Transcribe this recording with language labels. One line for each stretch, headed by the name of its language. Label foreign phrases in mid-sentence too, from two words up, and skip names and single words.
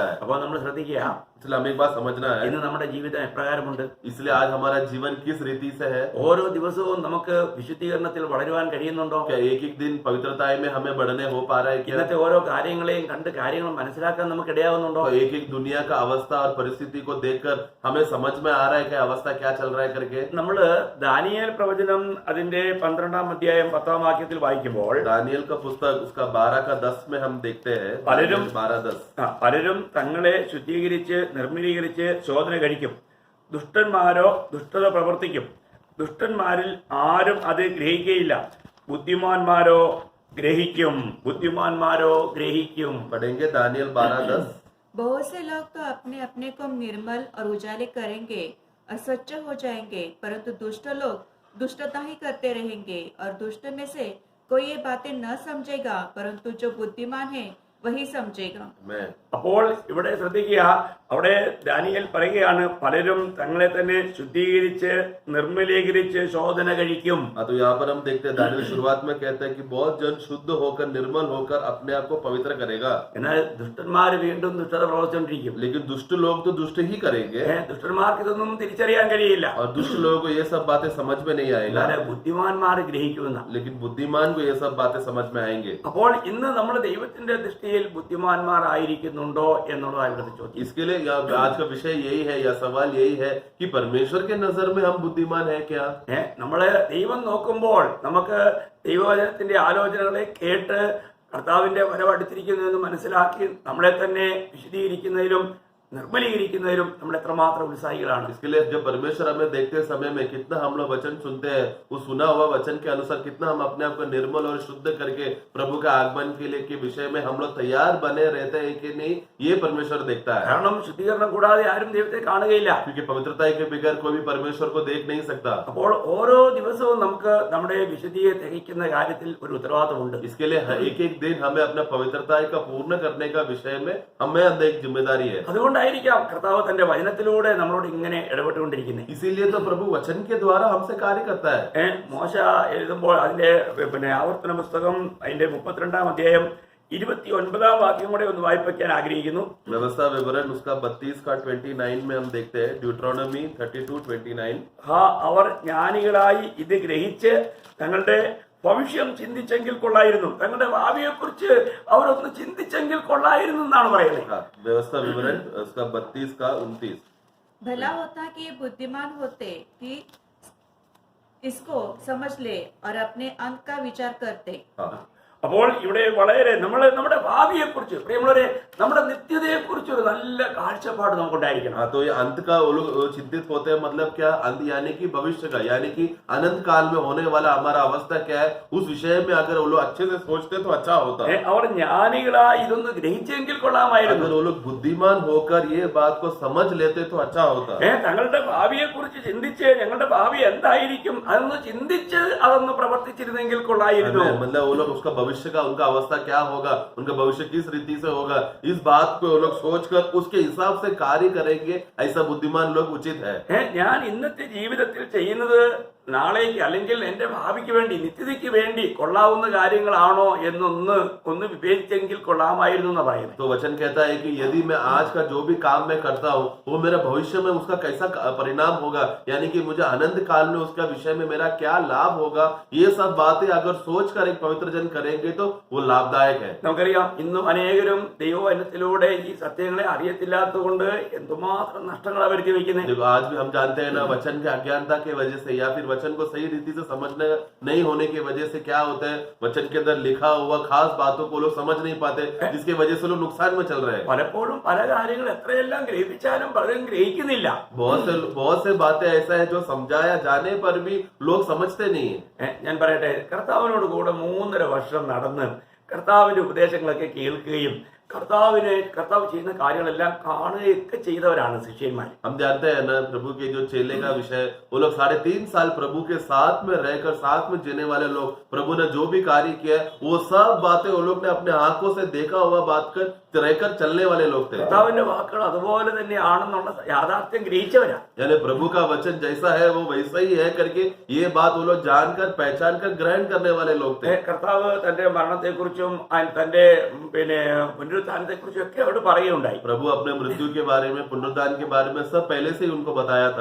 Malayalam: അപ്പോൾ നമ്മൾ ശ്രദ്ധിക്കുക,
Hindi: इसलिए हमें एक बात समझना है,
Malayalam: ഇന്ന് നമ്മുടെ ജീവിതം എപ്രകാരമുണ്ട്?
Hindi: इसलिए आज हमारा जीवन किस रीति से है।
Malayalam: ഓരോ ദിവസവും നമുക്ക് വിശുദ്ധീകരണത്തിൽ വളരുവാൻ കഴിയുന്നുണ്ടോ?
Hindi: क्या एक एक दिन पवित्रताएं में हमें बढ़ने हो पा रहा है क्या?
Malayalam: ഇന്നത്തെ ഓരോ കാര്യങ്ങളെയും കണ്ട് കാര്യങ്ങൾ മനസ്സിലാക്കാൻ നമുക്ക് ഇടയാവുന്നുണ്ടോ?
Hindi: तो एक एक दुनिया का अवस्था और परिस्थिति को देखकर हमें समझ में आ रहा है कि अवस्था क्या चल रहा है करके।
Malayalam: നമ്മള് ദാനിയേൽ പ്രവചനം അതിന്റെ 12-ാം അധ്യായം 10-ാം വാക്യത്തിൽ വായിക്കുമ്പോൾ
Hindi: दानियल का पुस्तक उसका 12 का 10 में हम देखते हैं,
Malayalam: പലരും 12:10। പലരും തങ്ങളെ ശുദ്ധീകരിച്ച് നിർമ്മലീകരിച്ച് ശോധന കഴിക്കും, ദുഷ്ടന്മാരോ ദുഷ്ടത പ്രവർത്തിക്കും, ദുഷ്ടന്മാരിൽ ആരും അത് ഗ്രഹിക്കുകയില്ല, ബുദ്ധിമാന്മാരോ ഗ്രഹിക്കും, ബുദ്ധിമാന്മാരോ ഗ്രഹിക്കും.
Hindi: पढ़ेंगे दानियल 12:10। बहुत से लोग तो अपने अपने को निर्मल और उजाले करेंगे और सच्चे हो जाएंगे, परंतु दुष्ट लोग दुष्टता ही करते रहेंगे, और दुष्ट में से कोई ये बातें न समझेगा, परंतु जो बुद्धिमान है वही समझेगा। मैं
Malayalam: അപ്പോൾ ഇവിടെ ശ്രദ്ധിക്കുക, അവിടെ ദാനിയേൽ പറയുകയാണ് പലരും തങ്ങളെ തന്നെ ശുദ്ധീകരിച്ച് നിർമ്മലീകരിച്ച് ശോധന കഴിക്കും.
Hindi: हाँ, तो यहाँ पर हम देखते हैं दानियल शुरुआत में कहते हैं कि बहुत जन शुद्ध होकर निर्मल होकर अपने आप को पवित्र करेगा,
Malayalam: എന്നാൽ ദുഷ്ടന്മാർ വീണ്ടും ദുഷ്ടത പ്രവർത്തിച്ചുകൊണ്ടിരിക്കും.
Hindi: लेकिन दुष्ट लोग तो दुष्ट ही करेंगे
Malayalam: ദുഷ്ടന്മാർക്ക് ഇതൊന്നും തിരിച്ചറിയാൻ കഴിയില്ല.
Hindi: और दुष्ट लोगों को ये सब बातें समझ में नहीं आएगा,
Malayalam: എന്നാൽ ബുദ്ധിമാന്മാർ ഗ്രഹിക്കുന്ന.
Hindi: लेकिन बुद्धिमान को ये सब बातें समझ में आएंगे।
Malayalam: അപ്പോൾ ഇന്ന് നമ്മൾ ദൈവത്തിന്റെ ദൃഷ്ടിയിൽ ബുദ്ധിമാന്മാർ ആയിരിക്കുന്നുണ്ടോ എന്നുള്ളതാണ് ഇവിടുത്തെ ചോദ്യം.
Hindi: इसके लिए आज का विषय यही है या सवाल यही है कि परमेश्वर के नजर में हम बुद्धिमान है क्या?
Malayalam: നമ്മള് ദൈവം നോക്കുമ്പോൾ നമുക്ക് ദൈവവചനത്തിന്റെ ആലോചനകളെ കേട്ട് കർത്താവിന്റെ വരവടുത്തിരിക്കുന്നു എന്ന് മനസ്സിലാക്കി നമ്മളെ തന്നെ വിശദീകരിക്കുന്നതിലും നിർമ്മലീകരിക്കുന്നതിലും നമ്മൾ എത്രമാത്രം ഉത്സാഹികളാണ്.
Hindi: इसके लिए जब परमेश्वर हमें देखते समय में कितना हम लोग वचन सुनते हैं, उस सुना हुआ वचन के अनुसार कितना हम अपने आप को निर्मल और शुद्ध करके प्रभु के आगमन के लिए के विषय में हम लोग तैयार बने रहते हैं कि नहीं, ये परमेश्वर देखता है।
Malayalam: കാരണം ശുദ്ധീകരണം കൂടാതെ ആരും ദൈവത്തെ കാണുകയില്ല.
Hindi: क्योंकि पवित्रता के बगैर कोई भी परमेश्वर को देख नहीं सकता।
Malayalam: അപ്പോൾ ഓരോ ദിവസവും നമുക്ക് നമ്മുടെ വിശുദ്ധിയെ തികയ്ക്കുന്ന കാര്യത്തിൽ ഒരു ഉത്തരവാദിത്തമുണ്ട്.
Hindi: इसके लिए एक एक दिन हमें अपना पवित्रता का पूर्ण करने का विषय में हमें अंदर एक जिम्मेदारी है।
Malayalam: അതുകൊണ്ടായിരിക്കാം കർത്താവ് തന്റെ വചനത്തിലൂടെ നമ്മളോട് ഇങ്ങനെ ഇടപെട്ടുകൊണ്ടിരിക്കുന്നത്.
Hindi: इसीलिए तो प्रभु वचन के द्वारा हमसे कार्य करता है।
Malayalam: മോശ എഴുതുമ്പോൾ അതിന്റെ ആവർത്തന പുസ്തകം അതിന്റെ 32-ാം അധ്യായം 29-ാം വാക്യം കൂടെ ഒന്ന് വായിപ്പിക്കാൻ ആഗ്രഹിക്കുന്നു.
Hindi: व्यवस्था विवरण उसका 32 का 29 में हम देखते हैं, ड्यूट्रोनॉमी 32:29।
Malayalam: അവർ ജ്ഞാനികളായി ഇത് ഗ്രഹിച്ച് തങ്ങളുടെ ഭവിഷ്യം ചിന്തിച്ചെങ്കിൽ കൊള്ളായിരുന്നു, തങ്ങളുടെ ഭാവിയെ കുറിച്ച് അവരൊന്ന് ചിന്തിച്ചെങ്കിൽ കൊള്ളായിരുന്നു എന്നാണ് പറയുന്നത്.
Hindi: व्यवस्था विवरण उसका 32 का 29। भला होता कि ये बुद्धिमान होते कि इसको समझ ले और अपने अंत का विचार करते।
Malayalam: അപ്പോൾ ഇവിടെ വളരെ നമ്മുടെ ഭാവിയെ കുറിച്ച് പ്രിയമുള്ളവരെ, നമ്മുടെ നിത്യതയെ കുറിച്ച് ഒരു നല്ല കാഴ്ചപ്പാട് നമുക്കുണ്ടായിരിക്കണം.
Hindi: हाँ, तो ये अंत का वो लोग चिंतित होते हैं, मतलब क्या अंत यानी कि भविष्य का, यानी कि अनंत काल में होने वाला हमारा अवस्था क्या है, उस विषय में अगर वो लोग अच्छे से सोचते तो अच्छा होता।
Malayalam: അവർ ജ്ഞാനികളായി ഇതൊന്ന് ഗ്രഹിച്ചെങ്കിൽ കൊള്ളാമായിരുന്നു.
Hindi: अगर वो लोग बुद्धिमान होकर ये बात को समझ लेते तो अच्छा होता।
Malayalam: തങ്ങളുടെ ഭാവിയെ കുറിച്ച് ചിന്തിച്ച് ഞങ്ങളുടെ ഭാവി എന്തായിരിക്കും അതൊന്ന് ചിന്തിച്ച് അതൊന്ന് പ്രവർത്തിച്ചിരുന്നെങ്കിൽ കൊള്ളായിരുന്നു.
Hindi: मतलब वो लोग उसका भविष्य का उनका अवस्था क्या होगा, उनका भविष्य किस रीति से होगा, इस बात को वो लोग सोचकर उसके हिसाब से कार्य करेंगे, ऐसा बुद्धिमान लोग उचित है।
Malayalam: ഞാൻ ഇന്നത്തെ ജീവിതത്തിൽ ചെയ്യുന്നത് നാളേക്ക് അല്ലെങ്കിൽ എന്റെ ഭാവിക്ക് വേണ്ടി നിത്യതയ്ക്ക് വേണ്ടി കൊള്ളാവുന്ന കാര്യങ്ങളാണോ ഒന്ന് വിവേചിച്ചെങ്കിൽ കൊള്ളാമായിരുന്നു എന്ന് പറയുന്നത്.
Hindi: तो वचन कहता है कि यदि मैं आज का जो भी काम मैं करता हूँ वो मेरा भविष्य में उसका कैसा परिणाम होगा, यानी कि मुझे अनंत काल में उसका विषय में मेरा क्या लाभ होगा, ये सब बातें अगर सोच कर एक पवित्र जन करेंगे तो वो लाभदायक है।
Malayalam: നമുക്കറിയാം ഇന്നും അനേകരും ദൈവവചനത്തിലൂടെ ഈ സത്യങ്ങളെ അറിയത്തില്ലാത്തതുകൊണ്ട് എന്തുമാത്രം നഷ്ടങ്ങളാണ് വരുത്തി വെക്കുന്നത്.
Hindi: देखो आज भी हम जानते हैं ना, वचन के अज्ञानता की वजह से या फिर वचन को सही रीति से समझने नहीं होने की वजह से क्या होता है, वचन के अंदर लिखा हुआ खास बातों को लोग समझ नहीं पाते, जिसकी वजह से लोग नुकसान में चल रहे हैं।
Malayalam: പലപ്പോഴും പല കാര്യങ്ങൾ എത്രയെല്ലാം ഗ്രഹിപ്പിച്ചാലും പലരും ഗ്രഹിക്കുന്നില്ല.
Hindi: बहुत से बातें ऐसा है जो समझाया जाने पर भी लोग समझते नहीं है।
Malayalam: ഞാൻ പറയട്ടെ, കർത്താവിനോട് കൂടെ 3.5 വർഷം നടന്ന് കർത്താവിന്റെ ഉപദേശങ്ങളൊക്കെ കേൾക്കുകയും കർത്താവ് ചെയ്യുന്ന കാര്യങ്ങളെല്ലാം കാണുകയൊക്കെ ചെയ്തവരാണ് ശിഷ്യന്മാർ.
Hindi: हम जानते हैं ना प्रभु के जो चेले का विषय, वो लोग 3.5 साल प्रभु के साथ में रहकर साथ में जीने वाले लोग, प्रभु ने जो भी कार्य किया वो सब बातें वो लोग ने अपने आंखों से देखा हुआ बात कर रहकर चलने वाले लोग थे।
Malayalam: കർത്താവിന്റെ വാക്കുകൾ അതുപോലെ തന്നെയാണെന്നുള്ള യാഥാർത്ഥ്യം ഗ്രഹിച്ചവരാ.
Hindi: यानी प्रभु का वचन जैसा है वो वैसा ही है करके ये बात वो लोग जानकर पहचान कर ग्रहण करने वाले लोग थे।
Malayalam: കർത്താവ് തന്റെ മരണത്തെക്കുറിച്ചും തന്റെ പുനരുത്ഥാനത്തെ കുറിച്ചൊക്കെ അവിടെ പറയുകയുണ്ടായി.
Hindi: प्रभु अपने मृत्यु के बारे में, पुनरुत्थान के बारे में सब पहले से ही उनको बताया था,